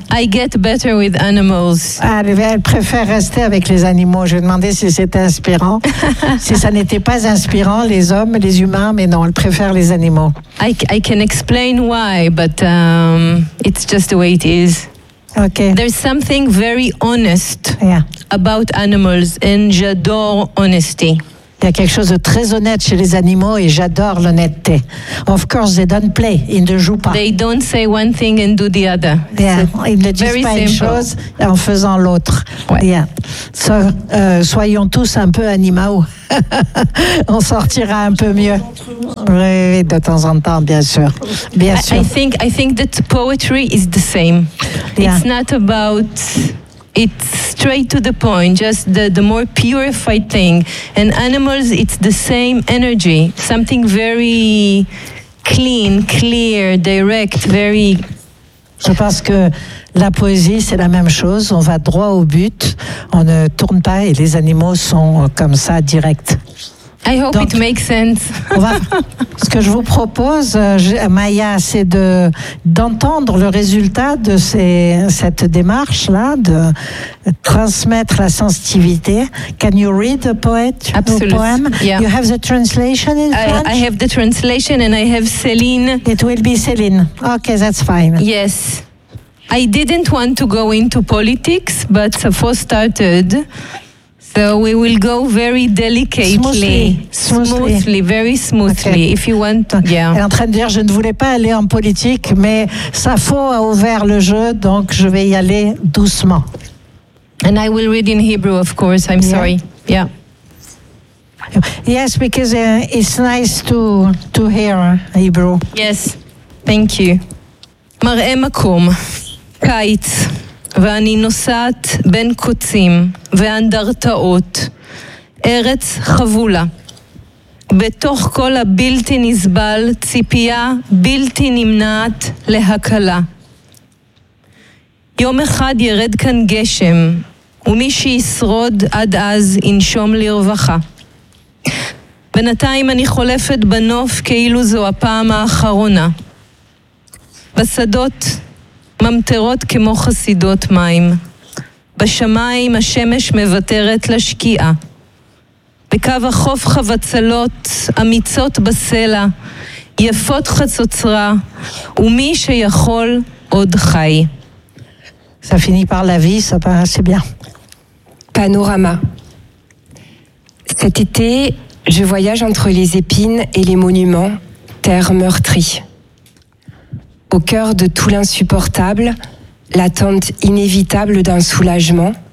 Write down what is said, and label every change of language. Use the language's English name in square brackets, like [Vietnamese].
[English] I get better with animals. [French] Elle préfère rester avec les animaux. Je demandais si c'était inspirant. Si ça n'était pas inspirant, les hommes, les humains, mais non, elle préfère les animaux. [English] I can explain why, but it's just the way it is. Okay. There's something very honest yeah. about animals, and [French] j'adore [English] honesty. [French] Il y a quelque chose de très honnête chez les animaux et j'adore l'honnêteté. [English] Of course, they don't play. [French] Ils ne jouent pas. [English] They don't say one thing and do the other. Yeah. [French] Ils ne disent pas une chose en faisant l'autre. Ouais. [English] Yeah. [French] So, soyons tous un peu animaux. On sortira un peu mieux. Oui, de temps en temps, bien sûr. Bien sûr. [English] I think that poetry is the same. Yeah. It's not about... It's straight to the point, just the more purified thing. And animals, it's the same energy, something very clean, clear, direct, very... [French] Je pense que la poésie, c'est la même chose. On va droit au but, on ne tourne pas et les animaux sont comme ça, direct. [English] I hope [French] donc, [English] it makes sense. [French] Ce que je vous propose, Maya, c'est d'entendre le résultat de cette démarche-là, de transmettre la sensitivité. [English] Can you read the poet, absolute, the poem? Yeah. You have the translation in French? I have the translation and I have Céline. It will be Céline. Okay, that's fine. Yes. I didn't want to go into politics, but Sappho started... So we will go very delicately, smoothly, very smoothly. Okay. If you want, to, yeah. [French] Elle est en train de dire, je ne voulais pas aller en politique, mais Sappho a ouvert le jeu, donc je vais y aller doucement. [English] And I will read in Hebrew, of course. I'm sorry. Yeah. Yes, because it's nice to hear Hebrew. Yes. Thank you. [Hebrew] מראה מקום. קיץ. ואני נוסעת בין קוצים ואנדרטאות, ארץ חבולה. בתוך כל הבלתי נסבל, ציפייה בלתי נמנעת להקלה. יום אחד ירד כאן גשם, ומי שישרוד עד אז ינשום לרווחה. בינתיים אני חולפת בנוף כאילו זו הפעם האחרונה. בשדות... ממטרות כמו חסידות מים. בשמיים השמש מבטרת לשקיעה. בקו החוף חבצלות, אמיצות בסלע, יפות חצוצרה, ומי שיכול עוד חי. [French] Ça finit par la vie, ça va assez bien. Panorama. Cet été, je voyage entre les épines et les monuments, terre meurtrie. Au cœur de tout l'insupportable, l'attente inévitable d'un soulagement.